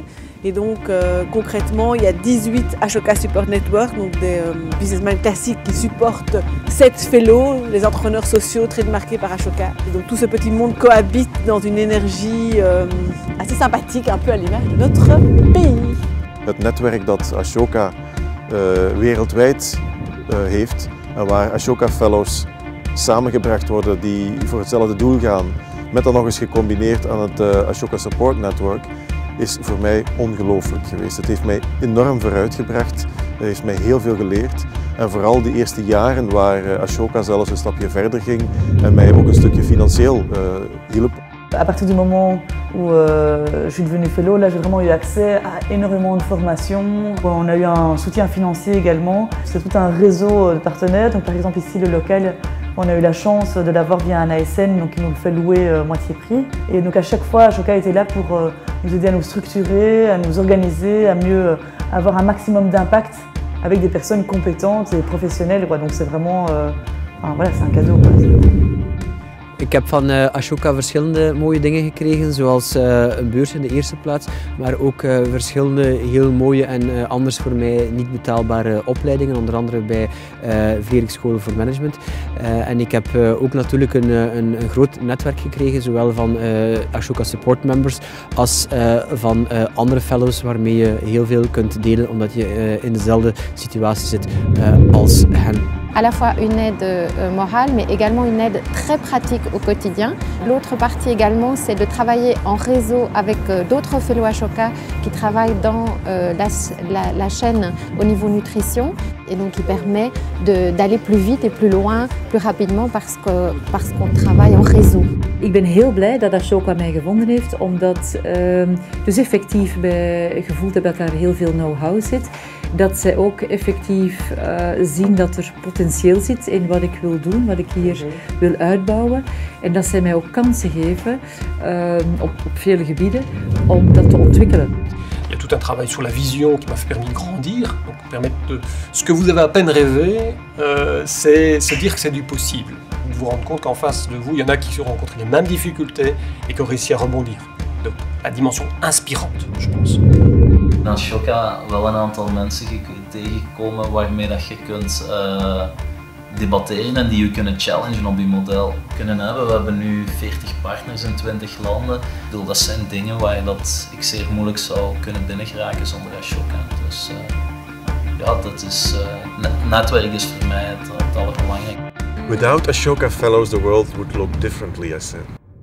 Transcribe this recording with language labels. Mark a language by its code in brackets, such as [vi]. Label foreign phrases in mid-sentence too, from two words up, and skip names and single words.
[fr] Et donc, concrètement, il y a 18 Ashoka Support Network, donc des businessmen classiques qui supportent 7 fellows, les entrepreneurs sociaux très marqués par Ashoka. Et donc, tout ce petit monde cohabite dans une énergie assez sympathique, un peu à l'image de notre pays. [nl] Het netwerk dat Ashoka wereldwijd heeft en waar Ashoka Fellows samengebracht worden die voor hetzelfde doel gaan, met dan nog eens gecombineerd aan het Ashoka Support Network, is voor mij ongelooflijk geweest. Het heeft mij enorm vooruitgebracht, het heeft mij heel veel geleerd en vooral die eerste jaren waar Ashoka zelfs een stapje verder ging en mij ook een stukje financieel hielp. [fr] À partir du moment où je suis devenue fellow, là j'ai vraiment eu accès à énormément de formations. On a eu un soutien financier également. C'est tout un réseau de partenaires. Donc par exemple ici le local, on a eu la chance de l'avoir via un ASN, donc il nous le fait louer moitié prix. Et donc à chaque fois, Ashoka était là pour nous aider à nous structurer, à nous organiser, à mieux avoir un maximum d'impact avec des personnes compétentes et professionnelles. Donc c'est vraiment, voilà, c'est un cadeau. [nl] Ik heb van Ashoka verschillende mooie dingen gekregen, zoals een beurs in de eerste plaats, maar ook verschillende heel mooie en anders voor mij niet betaalbare opleidingen, onder andere bij Vlerik School voor Management. En ik heb ook natuurlijk een groot netwerk gekregen, zowel van Ashoka Support Members als van andere fellows waarmee je heel veel kunt delen, omdat je in dezelfde situatie zit als hen. [fr] À la fois une aide morale, mais également une aide très pratique au quotidien. L'autre partie également, c'est de travailler en réseau avec d'autres fellows Ashoka qui travaillent dans la chaîne au niveau nutrition, et donc qui permet d'aller plus vite et plus loin, plus rapidement parce qu'on travaille en réseau. [nl] Ik ben heel blij dat Ashoka mij gevonden heeft, omdat dus effectief gevoeld heb dat daar heel veel know-how zit. Dat zij ook effectief zien dat er potentieel zit in wat ik wil doen, wat ik hier wil uitbouwen. En dat zij mij ook kansen geven op vele gebieden om dat te ontwikkelen. [fr] Il y a tout un travail sur la vision qui m'a permis de grandir, donc permettre de... Ce que vous avez à peine rêvé, c'est se dire que c'est du possible. Vous vous rendre compte qu'en face de vous, il y en a qui ont rencontré les mêmes difficultés et qui ont réussi à rebondir. Donc la dimension inspirante, je pense. [nl] In Ashoka wel een aantal mensen tegengekomen waarmee dat je kunt debatteren en die je kunnen challengen op je model kunnen hebben. We hebben nu 40 partners in 20 landen. Ik bedoel, dat zijn dingen waar ik zeer moeilijk zou kunnen binnengeraken zonder Ashoka. Dus ja, dat is, netwerk is voor mij het allerbelangrijkste. [en] Without Ashoka Fellows, the world would look differently, I said.